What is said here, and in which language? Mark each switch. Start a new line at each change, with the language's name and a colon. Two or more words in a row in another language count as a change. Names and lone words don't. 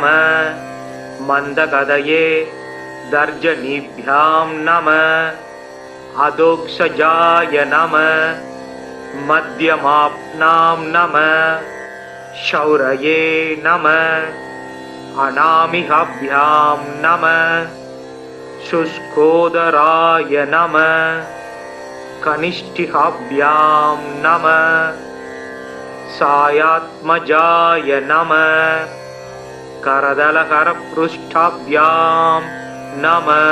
Sanskrit: मन्दगतये तर्जनीभ्यां नमः. अधोक्षजाय नमः। मध्यमाभ्यां नमः. शौरये नमः। अनामिकाभ्यां नमः. शुष्कोदराय नम. कनिष्ठिकाभ्यां नम. सायात्मजाय नम. करदलकरपृष्ठाभ्यां नम.